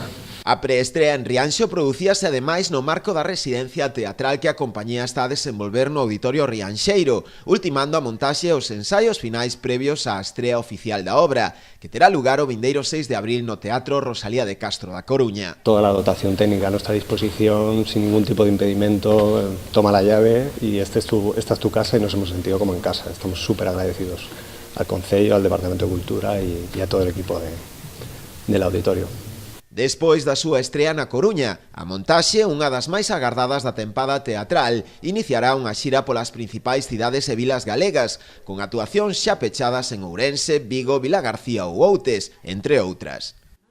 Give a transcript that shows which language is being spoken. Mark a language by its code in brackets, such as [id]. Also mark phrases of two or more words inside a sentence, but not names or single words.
[gl] A preestrea en Rianxo producíase ademais no marco da residencia teatral que a compañía está a desenvolver no Auditorio Rianxeiro, ultimando a montaxe e os ensaios finais previos á estrea oficial da obra, que terá lugar o vindeiro 6 de abril no Teatro Rosalía de Castro da Coruña. [es] Toda la dotación técnica a nuestra disposición, sin ningún tipo de impedimento, toma la llave y esta es tu casa y nos hemos sentido como en casa. Estamos súper agradecidos al Concello, al Departamento de Cultura y a todo el equipo del auditorio. [gl] Despois da súa estrea na Coruña, a montaxe, unha das máis agardadas da tempada teatral, iniciará unha xira polas principais cidades e vilas galegas, con actuacións xa pechadas en Ourense, Vigo, Vilagarcía ou Outes, entre outras.